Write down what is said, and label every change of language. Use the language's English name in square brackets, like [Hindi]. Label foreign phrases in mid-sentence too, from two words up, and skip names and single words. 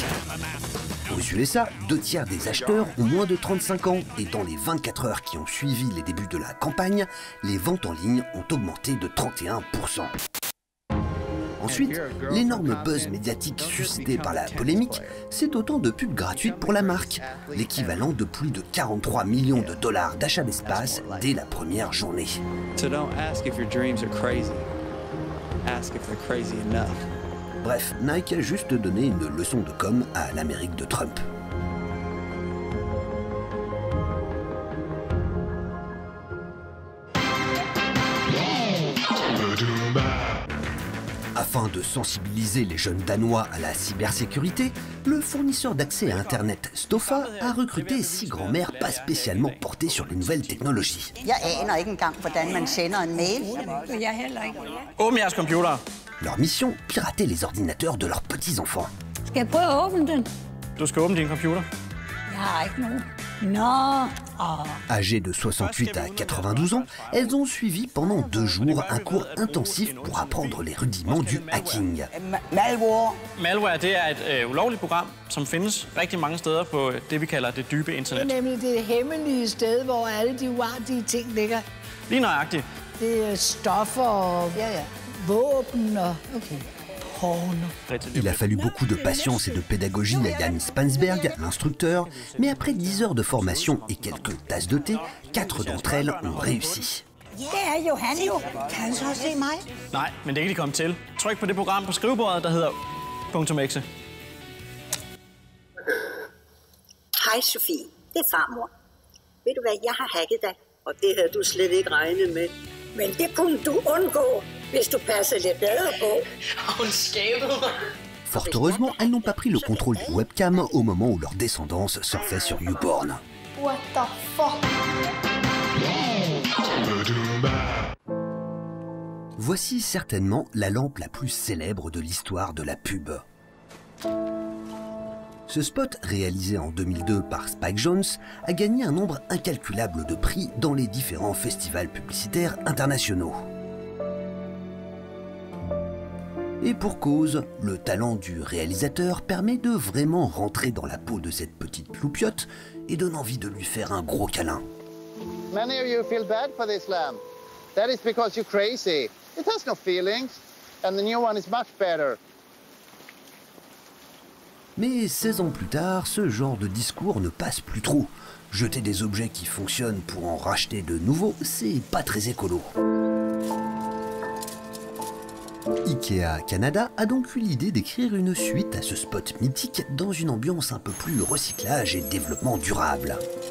[French] Pour résumer ça, 2/3 des acheteurs ont moins de 35 ans et dans les 24 heures qui ont suivi les débuts de la campagne, les ventes en ligne ont augmenté de 31%. Ensuite, l'énorme buzz médiatique suscité par la polémique, c'est autant de pubs gratuites pour la marque, l'équivalent de plus de 43 millions de dollars d'achat d'espace dès la première journée. [English] So don't ask if your dreams are crazy. Ask if they're crazy enough. [French] Bref, Nike a juste donné une leçon de com à l'Amérique de Trump. Afin de sensibiliser les jeunes Danois à la cybersécurité, le fournisseur d'accès à Internet Stoffa a recruté 6 grands-mères pas spécialement portées sur les nouvelles technologies. [Danish] Åbn jeres computer. [French] Leur mission, pirater les ordinateurs de leurs petits-enfants. [Danish] Du skal åbne din computer. [French] Âgées de 68 à 92 ans, elles ont suivi pendant 2 jours un cours intensif pour apprendre les rudiments du hacking. [Danish] Malware, det er et ulovligt program, som findes rigtig mange steder på det, vi kalder det dybe internet. Det er nemlig det hemmelige sted, hvor alle de uartige ting ligger. Lige nøjagtigt. Det er stoffer og våben og... Okay. [French] Il a fallu beaucoup de patience et de pédagogie à Jan Spansberg, l'instructeur, mais après 10 heures de formation et quelques tasses de thé, 4 d'entre elles ont réussi. [Danish] Nej, men det kan de komme til. Tryk på det program på skrivebordet, der hedder .exe. Hej Sofie, det er farmor. Ved du hvad, jeg har hacket dig, og det havde du slet ikke regnet med. Men det kunne du undgå, hvis du passede lidt bedre på. Hun skæbede mig. [French] Fort heureusement, elles n'ont pas pris le contrôle des webcams au moment où leur descendance surfait sur YouPorn. [English] What the fuck? [French] Voici certainement la lampe la plus célèbre de l'histoire de la pub. Ce spot, réalisé en 2002 par Spike Jonze, a gagné un nombre incalculable de prix dans les différents festivals publicitaires internationaux. Et pour cause, le talent du réalisateur permet de vraiment rentrer dans la peau de cette petite loupiote et donne envie de lui faire un gros câlin. [English] Many of you feel bad for this lamb. That is because you're crazy. It has no feelings, and the new one is much better. [French] Mais 16 ans plus tard, ce genre de discours ne passe plus trop. Jeter des objets qui fonctionnent pour en racheter de nouveaux, c'est pas très écolo. Ikea Canada a donc eu l'idée d'écrire une suite à ce spot mythique dans une ambiance un peu plus recyclage et développement durable.